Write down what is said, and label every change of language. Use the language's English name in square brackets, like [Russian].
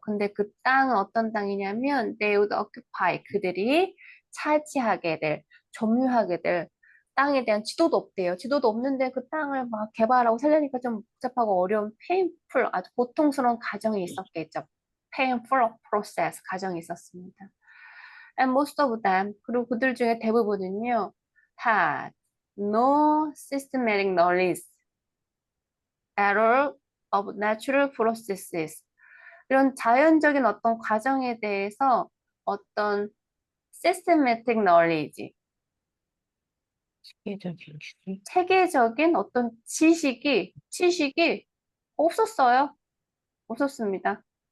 [Korean] 근데 그 땅은 어떤 땅이냐면 [English] they would occupy, [Korean] 그들이 차지하게 될, 점유하게 될 땅에 대한 지도도 없대요. 지도도 없는데 그 땅을 막 개발하고 살려니까 좀 복잡하고 어려운 painful, 아주 고통스러운 과정이 있었겠죠. painful process, 과정이 있었습니다. [English] And most of them, [Korean] 그리고 그들 중에 대부분은요, [English] had no systematic knowledge at all of natural processes. [Korean] 이런 자연적인 어떤 과정에 대해서 어떤 [English] systematic knowledge, [Korean] 세계적인 주의. 체계적인 어떤 지식이 없었어요. 없었습니다.